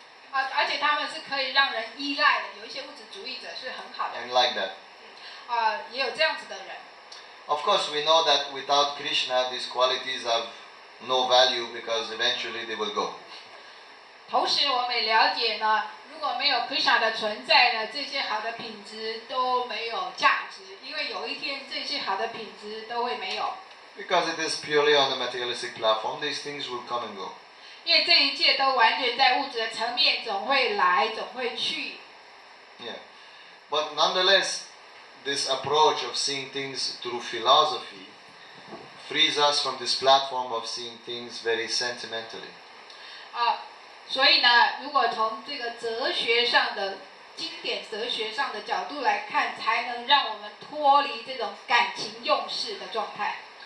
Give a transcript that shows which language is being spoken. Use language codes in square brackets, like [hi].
[zh] 而且他们是可以让人依赖的。有一些物质主义者是很好的。 [en] And like that. [zh] 也有这样子的人。 [en] Of course, we know that without Krishna, these qualities have no value because eventually they will go. [zh] 同时，我们也了解呢，如果没有 Krishna 的存在呢，这些好的品质都没有价值，因为有一天这些好的品质都会没有。 [en] Because it is purely on the materialistic platform, these things will come and go. [zh] 因为这一切都完全在物质的层面，总会来，总会去。 [en] Yeah, but nonetheless, this approach of seeing things through philosophy frees us from this platform of seeing things very sentimentally. [zh] 所以呢，如果从这个哲学上的经典哲学上的角度来看，才能让我们脱离这种感情用事的状态。